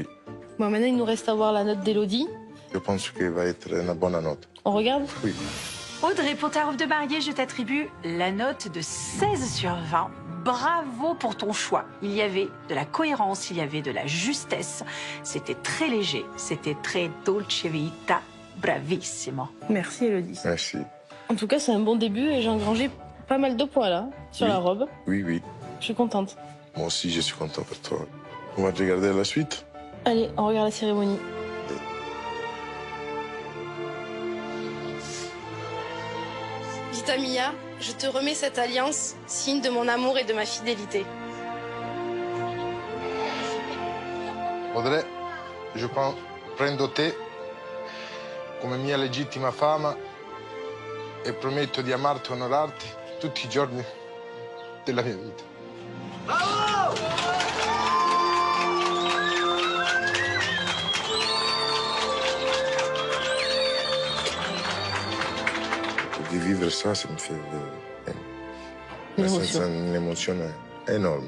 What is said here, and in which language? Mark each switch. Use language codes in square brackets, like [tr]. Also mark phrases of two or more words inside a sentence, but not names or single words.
[fr] Bon, maintenant, il nous reste à voir la note d'Élodie. Je pense qu'elle va être une bonne note. On regarde? Oui. Audrey, pour ta robe de mariée, je t'attribue la note de 16 sur 20. Bravo pour ton choix. Il y avait de la cohérence, il y avait de la justesse. C'était très léger, c'était très [it] dolce vita. [fr] Bravissimo. Merci, Élodie. Merci. En tout cas, c'est un bon début et j'ai engrangé pas mal de points là, sur Oui. la robe. Oui, oui. Je suis contente. Moi aussi, je suis content pour toi. On va regarder la suite. Allez, on regarde la cérémonie. [it] Vita Mia, [fr] je te remets cette alliance, signe de mon amour et de ma fidélité. [it] Audrey, je prendo te come mia legittima fama e prometto di amarti e onorarti tutti i giorni della mia vita. [fr] De vivre ça, ça me fait une émotion énorme.